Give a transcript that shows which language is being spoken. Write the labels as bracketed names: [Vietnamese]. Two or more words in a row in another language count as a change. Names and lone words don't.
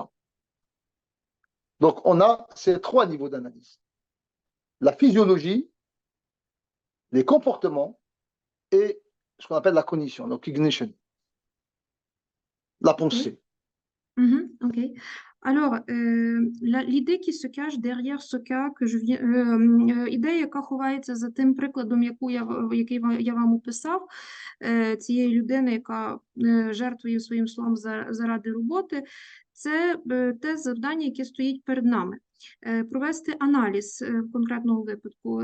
[French] Donc on a ces 3 niveaux d'analyse. La physiologie, les comportements et ce qu'on appelle la cognition, donc cognition, la pensée. Ok. Alors, l'idée qui se cache derrière ce cas, [Ukrainian] ідея, яка ховається за тим прикладом, який я вам описав, цієї людини, яка жертвує своїм сном заради роботи, це те завдання, яке стоїть перед нами. Провести аналіз в конкретному випадку.